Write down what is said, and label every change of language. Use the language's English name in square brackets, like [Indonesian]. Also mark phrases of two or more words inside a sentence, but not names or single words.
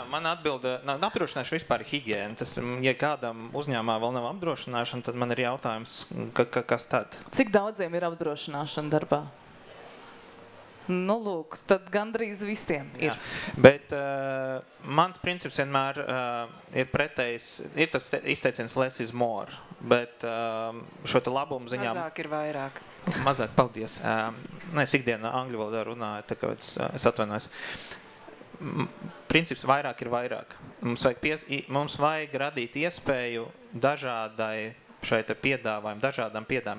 [Latvian] Man atbilde, apdrošināšana vispār ir higiēna. Tas, ja kādam uzņēmumā vēl nav apdrošināšana, tad man ir jautājums, kas tad? Cik daudziem ir apdrošināšana darbā? Nu, lūk, tad gandrīz visiem ir. Jā. Bet mans princips vienmēr ir pretējs, ir tas izteiciens [English] less is more, [Latvian] bet šo te labumu ziņā... Mazāk ir vairāk. Mazāk, paldies. Es ikdienā angļu valodā runāju, tā kā es atvainojos. Princips vairāk ir vairāk. Mums vajag radīt iespēju dažādai šai te piedāvājumu, dažādām piedāvājumiem.